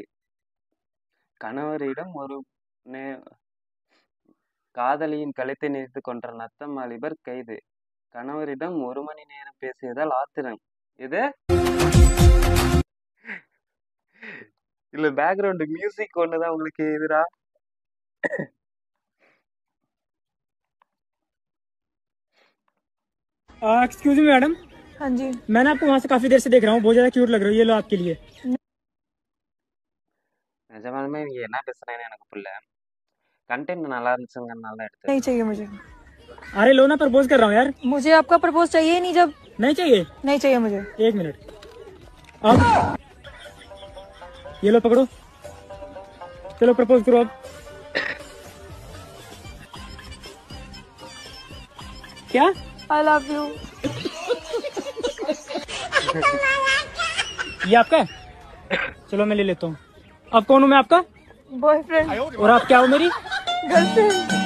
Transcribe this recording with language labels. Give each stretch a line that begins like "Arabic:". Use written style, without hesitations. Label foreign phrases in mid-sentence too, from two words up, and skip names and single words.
Tamil: கணவரிடம் ஒரு காதலியின் கழுத்தை நெரித்து கொன்ற நத்தம் வாலிபர் கைது. கணவரிடம் 1 மணி நேரம் பேசியதால் ஆத்திரம். இது இல்ல
English: background music
Tamil: ஒண்ணுதான் உங்களுக்கு எதிரா?
English: excuse me madam.
Hindi: हाँ जी। मैंने आपको वहाँ से काफी देर से देख रहा हूँ, बहुत ज्यादा क्यूट लग रही है, ये लो आपके लिए।
Tamil: நிஜமாலுமே இங்க என்ன பேசுறேன்னு எனக்கு புரியல. கண்டென்ட் நல்லா இருந்துச்சுங்கறனால தான் எடுத்தேன்.
Hindi: नहीं चाहिए मुझे। अरे लो ना, प्रपोज कर रहा हूँ यार। मुझे आपका प्रपोज चाहिए ही नहीं। जब नहीं चाहिए? नहीं चाहिए मुझे। 1 मिनट, अब ये लो पकड़ो, चलो प्रपोज करो अब। क्या?
English: I love you.
Hindi: ये आपका है? चलो मैं ले लेता हूँ। अब कौन हूँ मैं आपका? बॉयफ्रेंड। और आप क्या हो मेरी? गर्लफ्रेंड।